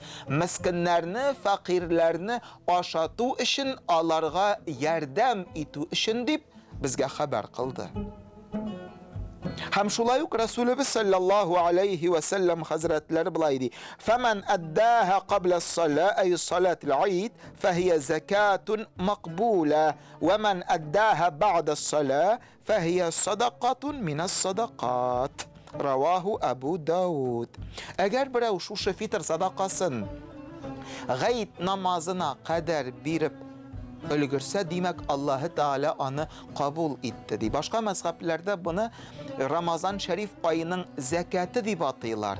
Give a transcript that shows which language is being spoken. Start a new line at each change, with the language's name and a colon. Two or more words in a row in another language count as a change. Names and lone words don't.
Tatar: Мискиннәрне, фақирләрне ашату өчен, аларга ярдәм итү өчен дип безгә хәбәр кылды. Һәм шулай ук Расулыбыз
Arabic: صلى الله عليه وسلم
Tatar: хәзрәтләре булай ди:
Arabic: "فمن أداها قبل الصلاة أي صلاة العيد فهي زكاة مقبولة ومن أداها بعد الصلاة فهي صدقة من الصدقات." Раваху Абу Дауд.
Tatar: Әгәр берәү шушы фитр садакасын гайд намазына кадәр биреп өлгерсә, димәк Аллаһы Таала аны кабул итте ди. Башка мәзһәбләрдә буны Рамазан шәриф айының закаты дип атыйлар.